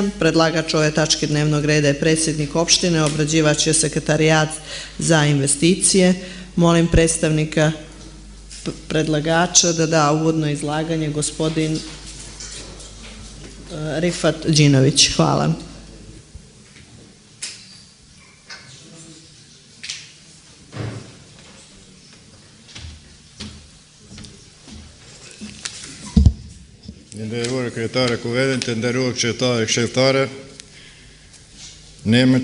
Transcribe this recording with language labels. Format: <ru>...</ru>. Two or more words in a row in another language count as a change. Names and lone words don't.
<sr>Predlagač ove tačke dnevnog reda je predsjednik opštine, obrađivač je Sekretarijat za investicije. Molim predstavnika predlagača da da uvodno izlaganje, gospodin Rifat Đinović. Hvala.</sr> <sq>Nderuar kryetare Kuvendit, të nderuar këshilltarë e këshilltare, në emër</sq>